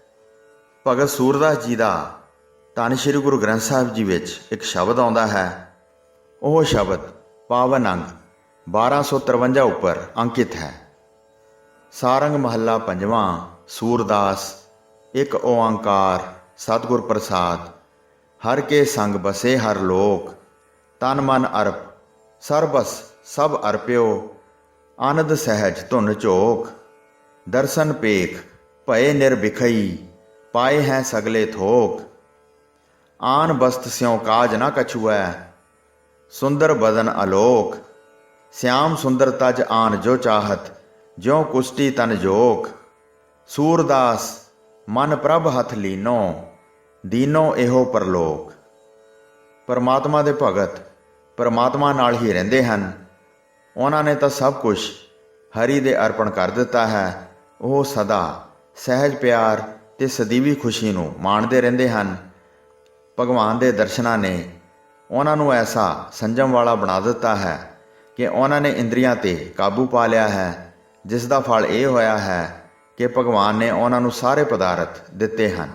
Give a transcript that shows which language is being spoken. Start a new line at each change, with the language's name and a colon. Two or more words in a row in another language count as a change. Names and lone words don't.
Punjabi: ਭਗਤ ਸੂਰਦਾਸ ਜੀ ਦਾ ਧੰਨ ਸ਼੍ਰੀ ਗੁਰੂ ਗ੍ਰੰਥ ਸਾਹਿਬ ਜੀ ਵਿੱਚ ਇੱਕ ਸ਼ਬਦ ਆਉਂਦਾ ਹੈ। ਉਹ ਸ਼ਬਦ ਪਾਵਨ ਅੰਗ 1253 ਉੱਪਰ ਅੰਕਿਤ ਹੈ। ਸਾਰੰਗ ਮਹੱਲਾ ਪੰਜਵਾਂ। ਸੂਰਦਾਸ। ਇੱਕ ਓੰਕਾਰ ਸਤਿਗੁਰ ਪ੍ਰਸਾਦ। ਹਰ ਕੇ ਸੰਗ ਬਸੇ ਹਰ ਲੋਕ, ਤਨ ਮਨ ਅਰਪ ਸਰਬਸ ਸਭ ਅਰਪਿਓ, ਆਨੰਦ ਸਹਜ ਧੁਨ ਝੋਕ, ਦਰਸਨ ਪੇਖ ਭਏ ਨਿਰਬਿਖਈ, ਪਾਏ ਹੈਂ ਸਗਲੇ ਥੋਕ, ਆਨ ਬਸਤ ਸਿਉ ਕਾਜ ਨ ਕਛੂਐ, ਸੁੰਦਰ ਬਦਨ ਅਲੋਕ, ਸਿਆਮ ਸੁੰਦਰ ਤਜ ਆਨ ਜੋ ਚਾਹਤ, ਜਿਉ ਕੁਸਟੀ ਤਨ ਜੋਕ, ਸੂਰਦਾਸ ਮਨ ਪ੍ਰਭ ਹਥ ਲੀਨੋ, ਦੀਨੋ ਇਹੁ ਪਰਲੋਕ। परमात्मा ਦੇ ਭਗਤ परमात्मा ਨਾਲ ਹੀ ਰਹਿੰਦੇ ਹਨ। ਉਹਨਾਂ ਨੇ ਤਾਂ ਸਭ ਕੁਝ ਹਰੀ ਦੇ ਅਰਪਣ ਕਰ ਦਿੱਤਾ ਹੈ। ਉਹ ਸਦਾ ਸਹਿਜ ਪਿਆਰ ਤੇ ਸਦੀਵੀ ਖੁਸ਼ੀ ਨੂੰ ਮਾਣਦੇ ਰਹਿੰਦੇ ਹਨ। ਭਗਵਾਨ ਦੇ ਦਰਸ਼ਨਾਂ ਨੇ ਉਹਨਾਂ ਨੂੰ ਐਸਾ ਸੰਜਮ ਵਾਲਾ ਬਣਾ ਦਿੱਤਾ ਹੈ ਕਿ ਉਹਨਾਂ ਨੇ ਇੰਦਰੀਆਂ 'ਤੇ ਕਾਬੂ ਪਾ ਲਿਆ ਹੈ, ਜਿਸ ਦਾ ਫਲ ਇਹ ਹੋਇਆ ਹੈ ਕਿ ਭਗਵਾਨ ਨੇ ਉਹਨਾਂ ਨੂੰ ਸਾਰੇ ਪਦਾਰਥ ਦਿੱਤੇ ਹਨ।